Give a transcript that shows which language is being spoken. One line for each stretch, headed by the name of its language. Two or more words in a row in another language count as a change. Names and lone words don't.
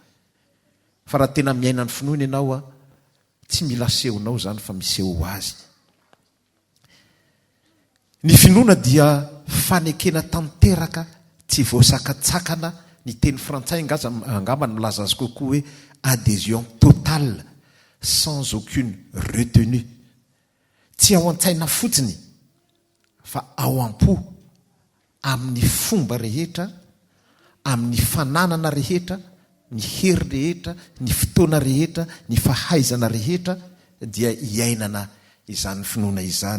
Malagasy: Fa raha tena miaina ny finoana ianao tsy mila asehonao zany fa miseho azy. Ny finoana dia fanekena tanteraka tsy voasakatsakana. Ny teny frantsay angamba milaza azy kokoa hoe
French: adhésion totale sans aucune retenue.
Malagasy: Tsy ao an-tsaina fotsiny fa ao am-po amin'ny fomba rehetra, amin'ny fananana rehetra, ny hery rehetra, ny fotoana rehetra, ny fahaizana rehetra dia iainana izany finoana izany.